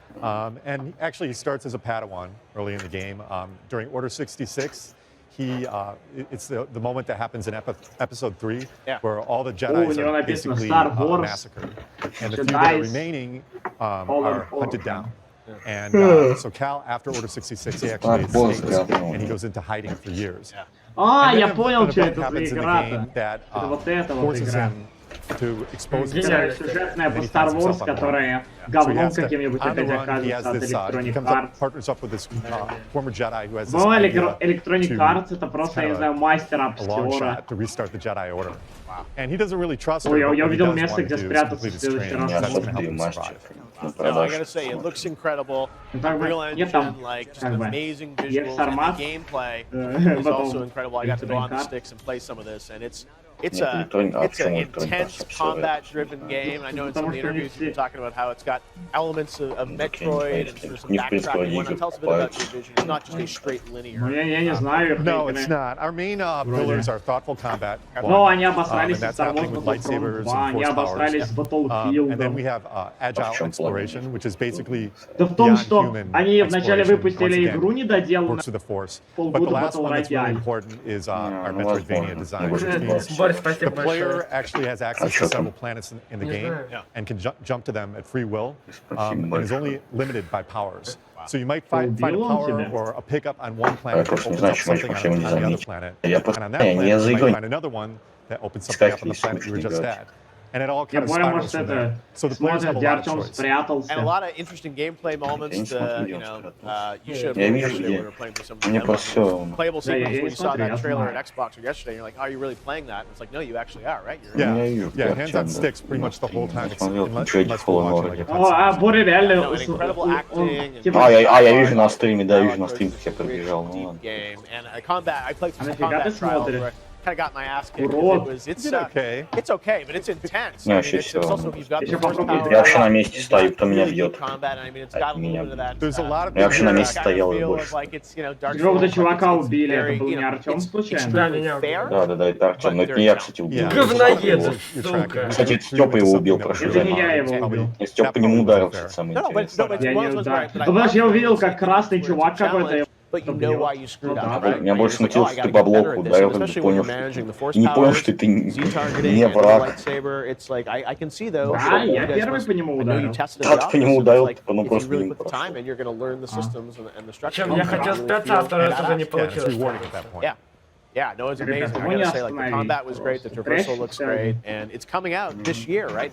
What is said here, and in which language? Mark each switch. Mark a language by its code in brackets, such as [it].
[en] And actually, he starts as a Padawan early in the game. During Order 66, it's the moment that happens in Episode 3, where all the Jedi are basically massacred, and the few that are remaining are hunted down. And so Cal, after Order 66, he actually escapes, and he goes into hiding for years. [ru] Я понял, что это за игра-то. Это вот эта вот игра. [en] To expose [ru] сюжетная по Star Wars, которая говном каким-нибудь опять оказывается от Electronic Arts. [en] Partners up with this former Jedi who has this [ru] Electronic Arts это просто, я не знаю, мастер обстера. [en] To restart the Jedi Order. And he doesn't really trust her. [ru] Ой, я увидел место, где спрятаться в следующий раз. [en] No, I gotta say, it looks incredible. Real engine, like just amazing visuals, and the gameplay is also incredible. I got to go on the sticks and play some of this, and it's an intense combat-driven game. I know in some of the interviews you've been talking about how it's got elements of Metroid and sort of some backtracking. Tell us a bit about your vision. It's not just a straight linear. No, it's not. Our main pillars are thoughtful combat. [ru] Но они обосрались в Star Wars Battlefront 2, они обосрались в Battlefield. [en] And then we have agile exploration, which is basically [ru] да в том, что они вначале выпустили игру недоделанную, полгода Battle Royale. [en] Is our Metroidvania design, which means the player actually has access to several planets in the game and can jump to them at free will, and is only limited by powers. So you might find a power or a pickup on one planet that opens up something on the other planet, and on that planet you might find another one that opens something up on the planet you were just at. and it all kind of spirals from there. So the players have a lot of choice. And a lot of interesting gameplay moments. You showed me yesterday when we were playing with some playable sequences when you saw that trailer at Xbox yesterday. You're like, "Are you really playing that?" And it's like, "No, you actually are, right?" Yeah, hands on sticks pretty much the whole time. Unless we're watching like a incredible acting. [ru] Я вижу на стриме, да, вижу на стриме, как я пробежал. [en] Game and combat. I played some combat trials where I kind of got my ass kicked. It's okay. It's okay, but it's intense. [ru] Не, [en] It's also you've got the horsepower. [ru] Я вообще на месте стою, кто меня бьет. [en] Combat, I mean, it's got a little bit of that. [ru] Я вообще на месте стоял и больше. Какого-то чувака убили, это был не Артем случайно? Да, это Артем, но это не я, кстати, убил. Говноед, сука. Кстати, это Степа его убил, прошу Это не я его убил. Степа по нему ударил, кстати, самое интересное. Я не ударил. Потому что я увидел, как красный чувак какой-то. Меня больше смутило, что ты по блоку ударил, когда ты понял, что не понял, что ты не враг. Да, я первый по нему ударил. Да, ты по нему ударил, ну просто не Чем я хотел спеться, а второй раз уже не получилось. [en] Yeah, no, it's amazing. I gotta say, like, the combat was great, the traversal looks great, and it's coming out this year, right?